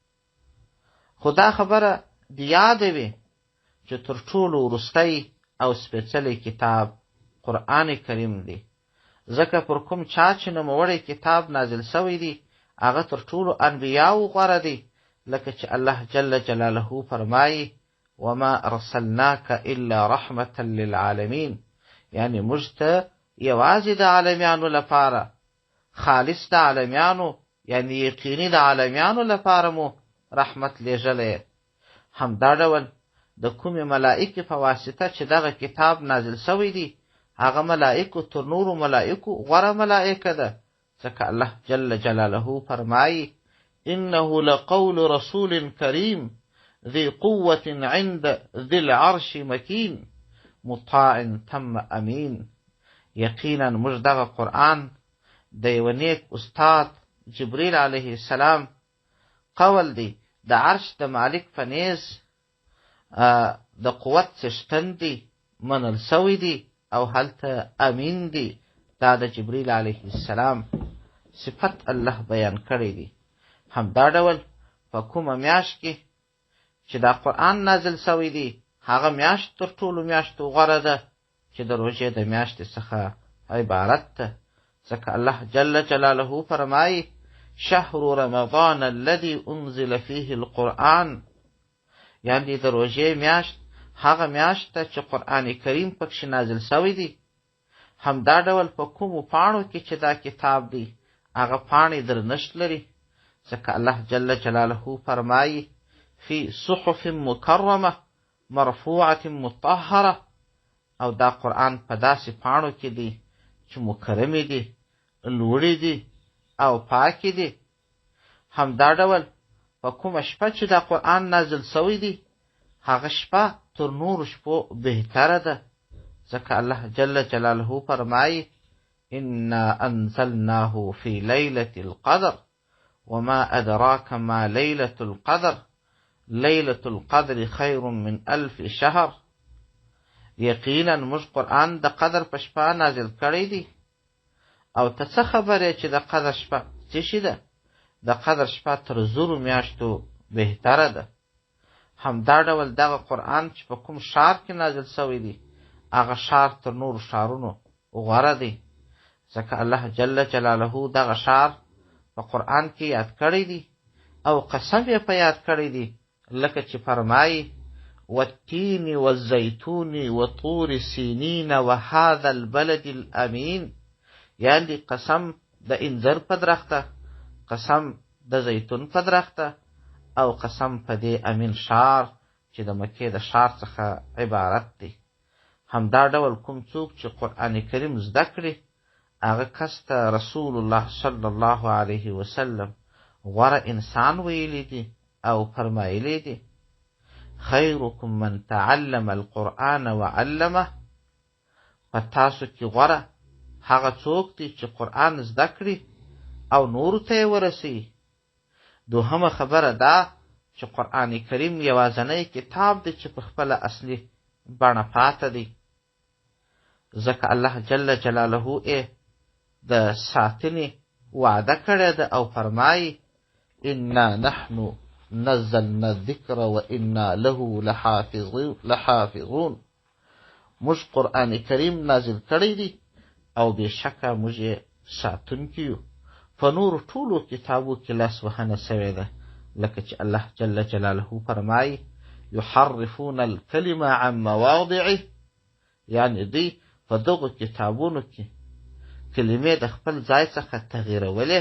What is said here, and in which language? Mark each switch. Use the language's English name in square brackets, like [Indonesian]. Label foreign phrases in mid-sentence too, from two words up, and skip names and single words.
[Pashto] خدا خبره دی یاد وي چې تر ټولو وروستی او سپېڅلی کتاب قرآن کریم دی، ځکه پر کوم چا چې نوموړی کتاب نازل سوی دی هغه تر ټولو انبیاو غوره دی، لکه چې الله [Arabic] جل جلاله [Pashto] فرمایي [Arabic] وما ارسلناک الا رحمة للعالمین، [Pashto] یعنی موږ ته یوازې د عالمیانو لپاره، خالص د عالمیانو یعنی یقیني د عالمیانو لپاره مو رحمت لیږلی. همدا ډول د کومې ملائکې په واسطه چې دغه کتاب نازل سوی دی هغه ملائکو تر نورو ملائکو غوره ملائکه ده، ځکه الله [Arabic] جل جلاله [Pashto] فرمایي [Arabic] انه لقول رسول کریم ذي قوة عند ذي العرش مکین مطاع ثم امین. [Pashto] یقینا موږ دغه قرآن د یو نیک استاد جبریل [Arabic] علیه السلام [Pashto] قول دی، د عرش د مالک په نیز د قوت څښتن دی، منل سوی دی او هلته امین دی. دا د جبریل [Arabic] علیه السلام [Pashto] صفت الله بیان کړی دی. همدا ډول په کومه میاشت کې چې دا قرآن نازل سوی دی هغه میاشت تر ټولو میاشتو غوره ده چې د روژې د میاشتې څخه عبارت ده، ځکه الله [Arabic] جل جلاله [Pashto] فرمایي [Arabic] شهر رمضان الذي انزل فيه القرآن، [Pashto] یعنی د روژې میاشت هغه میاشت ده چې قرآن کریم پکښې نازل سوی دی. همدا ډول په کومو پاڼو کې چې دا کتاب دی هغه پاڼې درنښت لري، ځکه الله [Arabic] جل جلاله [Pashto] فرمایي [Arabic] فی صحف مکرمه مرفوعة مطهره، [Pashto] او دا قرآن په داسې پاڼو کې دی چې مکرمې دي، لوړې دي او پاکې دي. همدا ډول په کومه شپه چې دا قرآن نازل سوی دی هغه شپه تر نورو شپو بهتره ده، ځکه الله [Arabic] جل جلاله [Pashto] فرمایي [Arabic] انا انزلناه في ليلة القدر وما ادراك ما ليلة القدر ليلة القدر خير من 1000 شهر. [Pashto] یقینا موږ قرآن د قدر په شپه نازل کړی دی، او ته څه خبرې چې د قدر شپه څه شي ده؟ د قدر شپه تر 1000 میاشتو بهتره ده. همدا ډول دغه قرآن چې په کوم ښار کې نازل سوی دی هغه ښار تر نورو ښارونو غوره دی، ځکه الله [Arabic] جل جلاله [Pashto] دغه ښار په قرآن کې یاد کړی دی او قسم یې په یاد کړی دی، لکه چې فرمایي [Arabic] والتین والزیتون وطور سینین وهذا البلد الامین، [Pashto] یعنی قسم د انځر په درخته، قسم د زیتون په درخته او قسم په دې امین ښار چې د مکې د ښار څخه عبارت دی. همدا ډول کوم څوک چې قرآن کریم زده کړي هغه کس ته رسول الله [Arabic] صلی الله علیه وسلم [Pashto] غوره انسان ویلی دی او فرمایلی دی [Arabic] خیرکم من تعلم القرآن وعلمه، [Pashto] په تاسو کې غوره هغه څوک دی چې قرآن زده کړي او نورو ته یې ورسوي. دوهمه خبره دا چې قرآن کریم یوازینی کتاب دی چې په خپله اصلي بڼه پاته دی، ځکه الله [Arabic] جل جلاله [Pashto] یې د ساتنې وعده کړې ده او فرمایي [Arabic] انا نحن نزلنا الذکر و انا له لحافظون، [Pashto] موږ قرآن کریم نازل کړی دی او بېشکه موږ یې ساتونکي یو. په نورو ټولو کتابو کې لاسوهنه سوې ده، لکه چې الله [Arabic] جل جلاله [Pashto] فرمایي [Arabic] یحرفون الکلمه عن مواضعه، [Pashto] یعنی دوی په دغو کتابونو کې کلمې د خپل ځای څخه تغییرولې.